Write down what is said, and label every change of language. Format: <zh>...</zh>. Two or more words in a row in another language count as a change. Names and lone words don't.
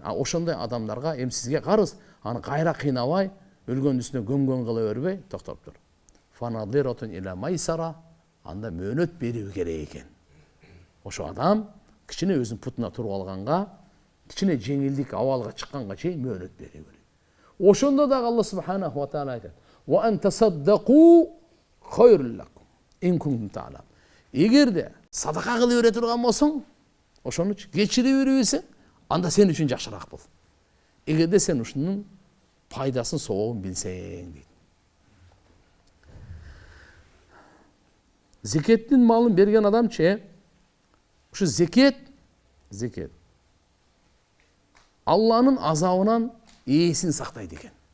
<ky>Ошондой адамдарга эми сизге карыз, аны кайра кыйнабай, өлгөн үстүнө көмгөн кыла бербей, токтоп тур.</ky> <ar>فنظرة إلى ميسرة,</ar> <ky>анда мөөнөт берүү керек экен. Ошо адам кичине өзүнүн путуна туруп алганга, кичине жеңилдик абалга чыкканга чейин мөөнөт берүү керек. Ошондо дагы Алла</ky> <ar>سبحانه وتعالى</ar> <ky>айтат:</ky> <ar>"وأن تصدقوا خير لكم إن كنتم تعلمون."</ar> <ky>Эгерде садака кылып бере турган болсоң, ошонучу кечире бербесең, анда сен үчүн жакшыраак бол. Эгерде сен ушунун пайдасын, сообун билсең дейт. Зекеттин малын берген адамчы, ушу зекет Алланын азабынан ээсин сактайт экен.</ky>